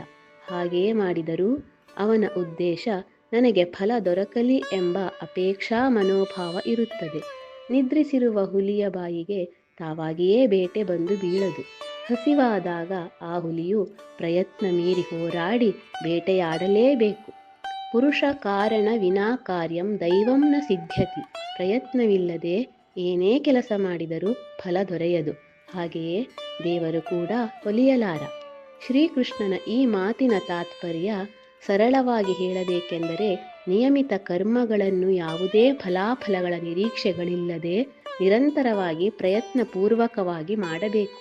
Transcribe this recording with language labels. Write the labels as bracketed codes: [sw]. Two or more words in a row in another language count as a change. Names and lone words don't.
[kn] ಹಾಗೆಯೇ ಮಾಡಿದರೂ ಅವನ ಉದ್ದೇಶ ನನಗೆ ಫಲ ದೊರಕಲಿ ಎಂಬ ಅಪೇಕ್ಷಾ ಮನೋಭಾವ ಇರುತ್ತದೆ. ನಿದ್ರಿಸಿರುವ ಹುಲಿಯ ಬಾಯಿಗೆ ತಾವಾಗಿಯೇ ಬೇಟೆ ಬಂದು ಬೀಳದು. ಹಸಿವಾದಾಗ ಆ ಹುಲಿಯು ಪ್ರಯತ್ನ ಮೀರಿ ಹೋರಾಡಿ ಬೇಟೆಯಾಡಲೇಬೇಕು. [sa] ಪುರುಷ ಕಾರಣ ವಿನಾ ಕಾರ್ಯಂ ದೈವಂ ನ ಸಿದ್ಧ್ಯತಿ. [kn] ಪ್ರಯತ್ನವಿಲ್ಲದೆ ಏನೇ ಕೆಲಸ ಮಾಡಿದರೂ ಫಲ ದೊರೆಯದು. ಹಾಗೆಯೇ ದೇವರು ಕೂಡ ಒಲಿಯಲಾರ. ಶ್ರೀಕೃಷ್ಣನ ಈ ಮಾತಿನ ತಾತ್ಪರ್ಯ ಸರಳವಾಗಿ ಹೇಳಬೇಕೆಂದರೆ, ನಿಯಮಿತ ಕರ್ಮಗಳನ್ನು ಯಾವುದೇ ಫಲಾಫಲಗಳ ನಿರೀಕ್ಷೆಗಳಿಲ್ಲದೆ ನಿರಂತರವಾಗಿ ಪ್ರಯತ್ನಪೂರ್ವಕವಾಗಿ ಮಾಡಬೇಕು.